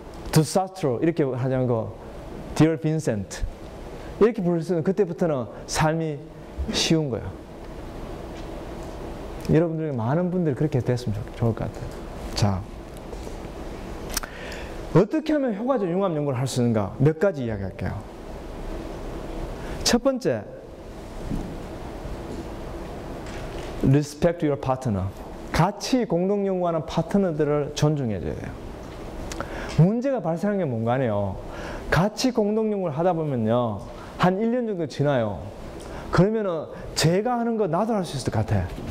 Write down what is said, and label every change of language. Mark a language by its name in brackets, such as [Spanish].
[Korean] 두사스트로 이렇게 하자는 거, Dear Vincent 이렇게 부를 수 있는 그때부터는 삶이 쉬운 거야. 여러분들 많은 분들이 그렇게 됐으면 좋을 것 같아요. 자, 어떻게 하면 효과적 융합 연구를 할 수 있는가? 몇 가지 이야기할게요. 첫 번째, [English] Respect your partner. [Korean] 같이 공동 연구하는 파트너들을 존중해줘야 돼요. 문제가 발생하는 게 뭔가 하네요. 같이 공동 연구를 하다 보면요, 한 1년 정도 지나요. 그러면은 제가 하는 거 나도 할 수 있을 것 같아.